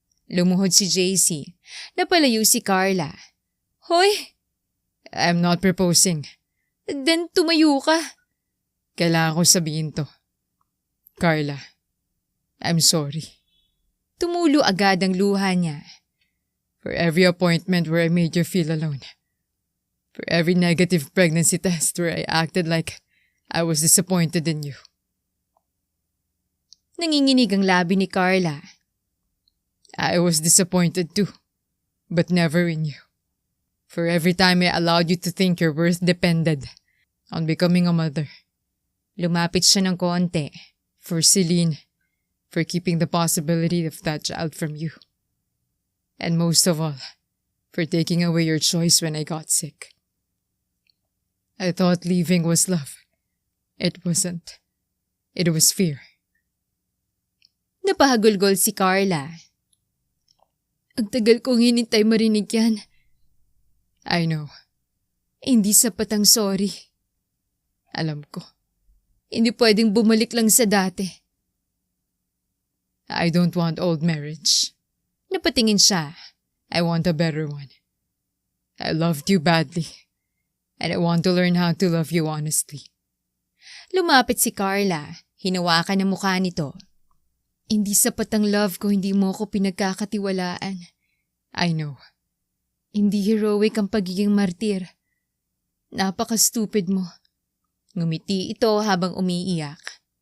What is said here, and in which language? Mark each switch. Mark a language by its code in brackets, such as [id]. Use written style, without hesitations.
[tl] Lumuhod si JC. Napalayo si Carla. Hoy! [en] I'm not proposing. [tl] Then tumayo ka. Kailangan ko sabihin to. Carla, [en] I'm sorry. [tl] Tumulo agad ang luha niya. [en] For every appointment where I made you feel alone. For every negative pregnancy test where I acted like I was disappointed in you. [tl] Nanginginig ang labi ni Carla. [en] I was disappointed too, but never in you. For every time I allowed you to think your worth depended on becoming a mother. [tl] Lumapit siya ng konti. [en] For Celine, for keeping the possibility of that child from you. And most of all, for taking away your choice when I got sick. I thought leaving was love. It wasn't. It was fear. [tl] Napahagulgol si Carla. Ang tagal kong hinintay marinig yan. [en] I know. [tl] Hindi sapat ang sorry. Alam ko. Hindi pwedeng bumalik lang sa dati. [en] I don't want old marriage. [tl] Napatingin siya. [en] I want a better one. I loved you badly. And I want to learn how to love you honestly. [tl] Lumapit si Carla, hinawakan ang mukha nito. Hindi sapat ang love ko, hindi mo ako pinagkakatiwalaan. [en] I know. [tl] Hindi heroic ang pagiging martir. Napaka-stupid mo. Ngumiti ito habang umiiyak.